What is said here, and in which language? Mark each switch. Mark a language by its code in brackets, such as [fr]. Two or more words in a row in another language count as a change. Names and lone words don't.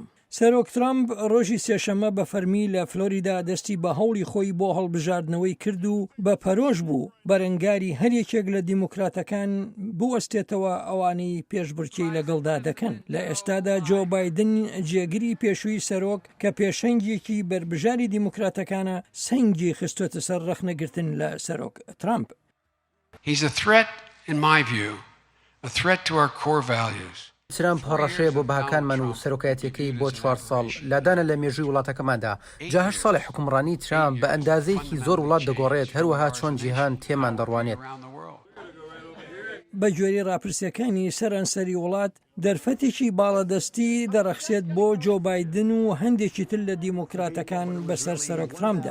[ckb] سەرۆک ترامپ ڕۆژی سێشەمە بە فەرمی لە فلۆریدا دەستی بە هەوڵی خۆی بۆ هەڵبژاردنەوەی کرد و بە پەرۆش بوو بەرەنگاری هەریەکێک لە دیموکراتەکان بوەستێتەوە ئەوانەی پێشبڕکێی لەگەڵدا دەکەن. لە ئێستادا جۆ بایدن جێگیری پێشووی سەرۆک کە پێشەنگێکی بربژاری دیموکراتەکانە سەنگی خستوتە سەر ڕەخنەگرتن لە سەرۆک ترامپ. [en] He's a threat in my view, a threat to our core values. [ckb] ترامپ هەڕەشەیە بۆ بەهاکانمان و سەرۆکایەتیەکەی بۆ 4 ساڵ لادانە لە مێژووی وڵاتەکەماندا. جا 8 ساڵی حکومڕانی ترامپ بە ئەندازەیەکی زۆر وڵات دەگۆڕێت، هەروەها چۆن جیهان تێمان دەڕوانێت. بە گوێری ڕاپرسیەکانی سەرانسەری وڵات دەرفەتێکی باڵەدەستی دەڕەخسێت بۆ جۆ بایدن و هەندێکی تر لە دیموکراتەکان بەسەر سەرۆک ترامپدا.